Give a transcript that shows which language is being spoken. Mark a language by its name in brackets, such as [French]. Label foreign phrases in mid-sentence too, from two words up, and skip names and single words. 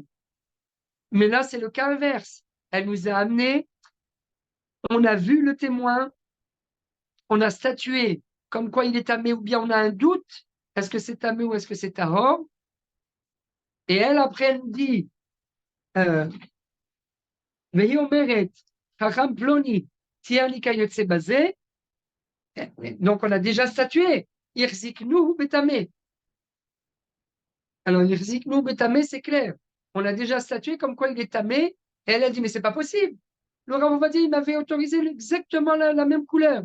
[French] Mais là, c'est le cas inverse. Elle nous a amené, on a vu le témoin, on a statué comme quoi il est tamé ou bien on a un doute, est-ce que c'est tamé ou est-ce que c'est tahor? Et elle, après, elle nous dit, [Hebrew] והיא אומרת, חכם פלוני טיהר לי כיוצא בזה. [French] Donc, on a déjà statué. Irziknu betamé. Alors, Irziknu betamé, c'est clair. On a déjà statué comme quoi il est tamé. Et elle a dit, mais c'est pas possible. Le Rav Ovadia, il m'avait autorisé exactement la même couleur.